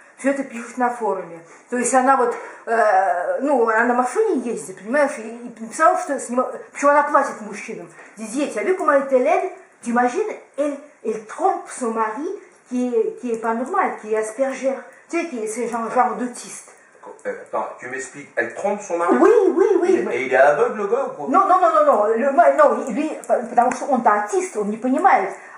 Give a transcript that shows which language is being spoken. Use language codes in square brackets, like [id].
[ru] Все это пишут на форуме. То есть она вот, она на машине ездит, понимаешь, и написала, что с ним, почему она платит мужчинам. Дети, а [fr] vu comment elle aide, tu imagines, elle trompe son mari qui est pas normal, qui est Asperger. Tu sais, qui est ce genre d'autiste. Attends, tu m'expliques, elle trompe son mari? Oui. Et il est aveugle, le gars, ou quoi? Non, lui, [ru] потому что он-то артист, он не понимает.